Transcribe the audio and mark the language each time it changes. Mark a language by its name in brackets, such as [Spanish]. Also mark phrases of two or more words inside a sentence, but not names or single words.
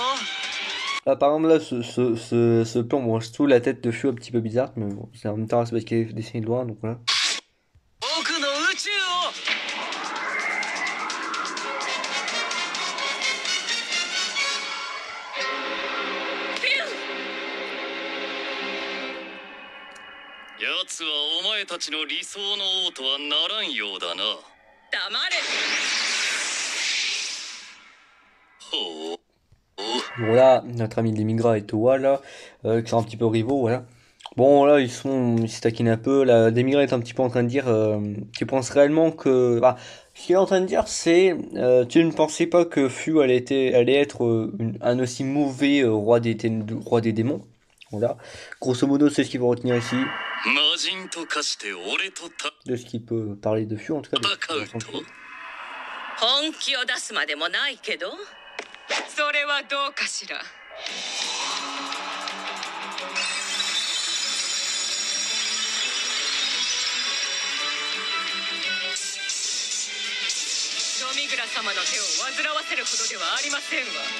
[French] Ah, par exemple, là, ce plan, bon, je trouve la tête de Few un petit peu bizarre, mais bon, c'est en même temps, c'est parce qu'il est dessiné de loin, donc voilà. [Japanese] 僕の宇宙を。奴はお前たちの理想の王とはならんようだな。黙れ。ほう。 [French] Voilà, notre ami Demigra et Towa là, qui sont un petit peu rivaux, voilà. Bon, là, ils se taquinent un peu. Là, Demigra est un petit peu en train de dire tu penses réellement que. Bah, ce qu'il est en train de dire, c'est tu ne pensais pas que Fu allait être un aussi mauvais roi des démons. Voilà. Grosso modo, c'est ce qu'il faut retenir ici. [Japanese] 魔人と化して俺とた [French] De ce qu'il peut parler de Fu, en tout cas. [Japanese] 戦うと。本気を出すまでもないけど、それはどうかしら。ドミグラ様の手を煩わせるほどではありませんわ。